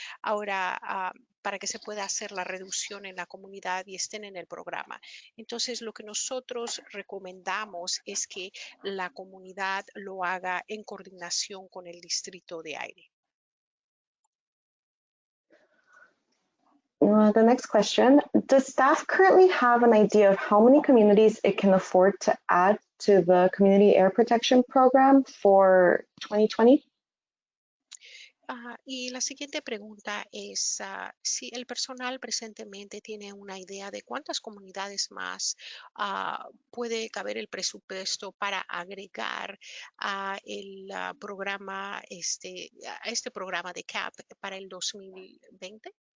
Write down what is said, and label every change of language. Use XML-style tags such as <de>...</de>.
<es>Ahora, para que se pueda hacer la reducción en la comunidad y estén en el programa. Entonces, lo que nosotros recomendamos es que la comunidad lo haga en coordinación con el distrito de aire.</es> <en>The next question, does staff currently have an idea of how many communities it can afford to add to the Community Air Protection Program for 2020?</en> <es>Y la siguiente pregunta es si el personal presentemente tiene una idea de cuántas comunidades más puede caber el presupuesto para agregar a programa, a este programa de CAP para el 2020.</es>